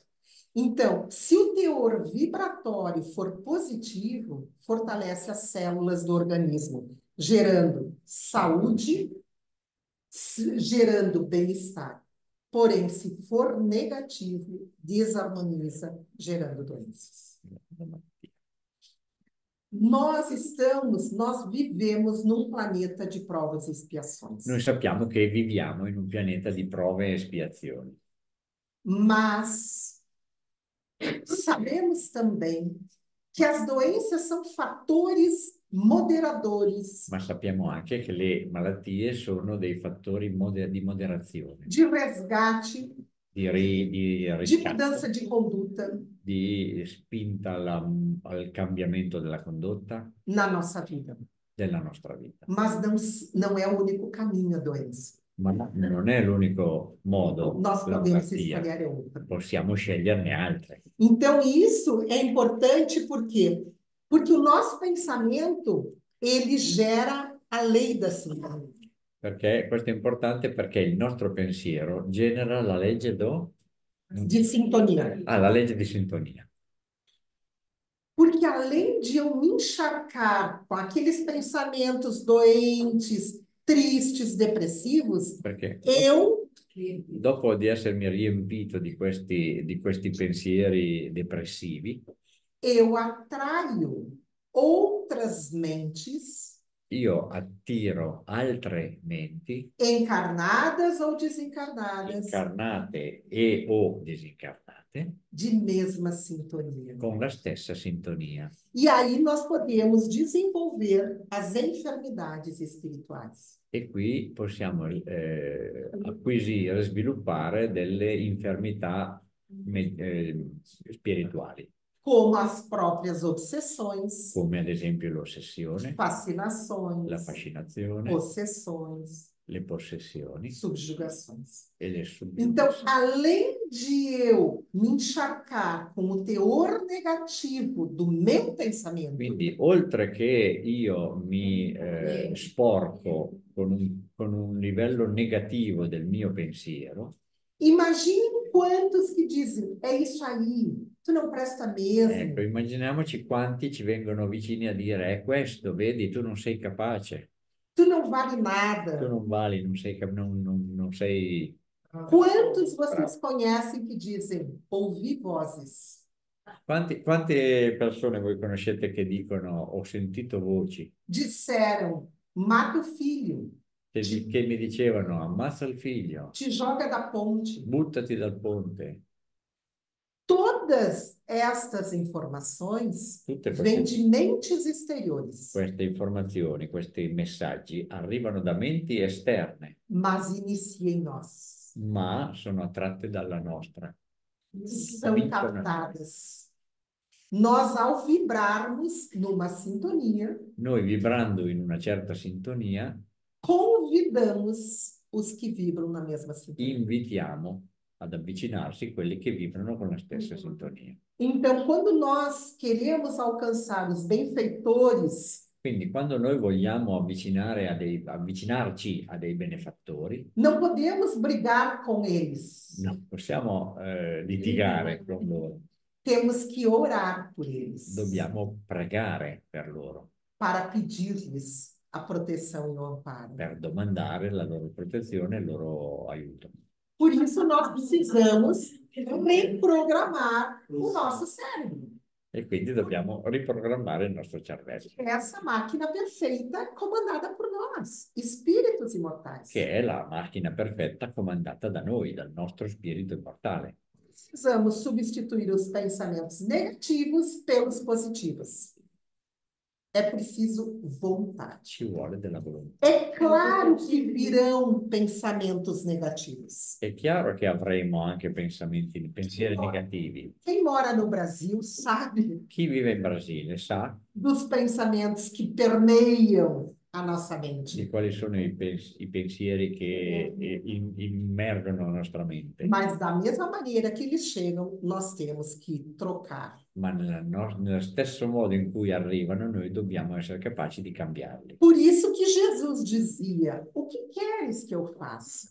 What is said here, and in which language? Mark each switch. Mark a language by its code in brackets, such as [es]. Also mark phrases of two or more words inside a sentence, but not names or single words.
[pt] Então, se o teor vibratório for positivo, fortalece as células do organismo, gerando saúde, gerando bem-estar. Porém, se for negativo, desarmoniza, gerando doenças. Nós vivemos num planeta de provas e expiações. [it] Noi sappiamo che viviamo in un pianeta di prove e espiazioni. [pt] Mas sabemos também que as doenças são fatores moderadores. [it] Ma sappiamo anche che le malattie sono dei fattori di moderazione, [pt] de resgate, [it] di [pt] de [it] riscatto, [pt] mudança de conduta [it] di spinta al cambiamento della condotta [pt] na nossa vida. [it] della nostra vita. [pt] Mas não é o único caminho a doença. [it] Ma non è l'unico modo [pt] Nós [it] la [pt] podemos [it] malattia, [pt] escolher outra. [it] possiamo sceglierne altre. [pt] Então, isso é importante por quê? Porque o nosso pensamento, ele gera a lei da sintonia. [it] Perché questo è importante perché il nostro pensiero genera la legge [pt] De sintonia. [it] la legge di sintonia. [pt] Porque além de eu me encharcar com aqueles pensamentos doentes, tristes, depressivos, [it] Perché [pt] eu [it] dopo di essermi riempito di questi pensieri depressivi, [pt] atraio outras mentes [it] io attiro altre menti, [pt] encarnadas ou desencarnadas, [it] incarnate e o disincarnate, [pt] de mesma sintonia. [it] con la stessa sintonia. [pt] E aí nós podemos desenvolver as enfermidades espirituais. [it] E qui possiamo acquisire, sviluppare delle infermità spirituali, [pt] Como as próprias obsessões, [it] come ad esempio l'ossessione, [pt] fascinações, [it] la fascinazione, [pt] possessões, [it] le possessioni [pt] subjugações. [it] e le [pt] Então, [it] subjugazioni. [pt] além de eu me encharcar com o teor negativo do meu pensamento, [it] Quindi, oltre che io mi sporco con un livello negativo del mio pensiero, [pt] imagine quantos que dizem, é isso aí, tu não presta mesmo. [it] ecco, immaginiamoci quanti ci vengono vicini a dire: è questo, vedi, tu non sei capace, [pt] Tu não vale [it] tu [pt] nada. [it] non vali, non sei... [pt] Quantos vocês conhecem que dizem, ouvi vozes? [it] Quante persone voi conoscete che dicono: ho sentito voci, [pt] Disseram, mata o filho, [it] che mi dicevano: ammazza il figlio, [pt] te joga da ponte. [it] buttati dal ponte. [pt] Toda todas estas informações [it] Tutte [pt] vêm [it] queste, [pt] de mentes exteriores, [it] queste informazioni, questi messaggi arrivano da menti esterne, [pt] mas inicia em nós. [it] ma sono attratte dalla nostra. [pt] São [it] Cominciano- [pt] captadas. Nós, ao vibrarmos numa sintonia, [it] Noi vibrando in una certa sintonia, [pt] convidamos os que vibram na mesma sintonia. [it] invitiamo ad avvicinarsi quelli che vibrano con la stessa sintonia. [pt] Então, quando nós queremos alcançar os benfeitores, [it] Quindi quando noi vogliamo avvicinarci a dei benefattori, [pt] não podemos brigar com eles. [it] non possiamo litigare con loro, [pt] Temos que orar por eles [it] dobbiamo pregare per loro, [pt] para pedir-lhes a proteção e o amparo. [it] per domandare la loro protezione e il loro aiuto. [pt] Por isso, nós precisamos reprogramar o nosso cérebro. [it] E quindi dobbiamo riprogrammare il nostro cervello, [pt] Essa máquina perfeita comandada por nós, espíritos imortais. [it] che è la macchina perfetta comandata da noi, dal nostro spirito immortale. [pt] Precisamos substituir os pensamentos negativos pelos positivos. É preciso vontade. [it] Ci vuole della volontà. [pt] É claro que virão pensamentos negativos. [it] È chiaro che avremo anche pensieri negativi. [pt] Quem mora no Brasil sabe [it] Chi vive in Brasile sa [pt] dos pensamentos que permeiam a nossa mente. [it] di quali sono i pensieri che immergono la nostra mente, [pt] Mas da mesma maneira que eles chegam, nós temos que trocar. [it] ma nello stesso modo in cui arrivano noi dobbiamo essere capaci di cambiarli. [pt] Por isso que Jesus dizia: o que queres que eu faça?